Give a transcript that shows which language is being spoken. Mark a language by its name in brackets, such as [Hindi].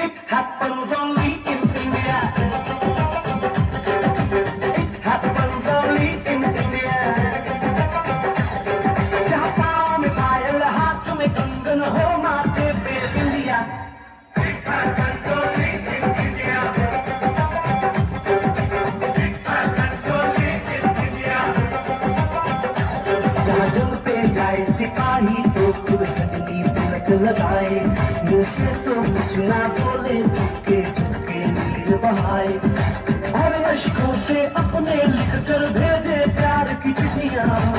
[English] happens only in India. It happens only in India. [Hindi] जहाँ पाँव में पायल हाथ में कंगन हो माथे पे बिंदिया, [English] it happens only in India. It happens only in India. [Hindi] जहाँ जंग पे जाए सिपाही तो खुद सजनी तिलक लगाए, मुँह से तो कुछ ना बोले, झुके झुके नीर बहाए, और अश्कों से अपने लिख कर भेजे प्यार की चिट्ठियां।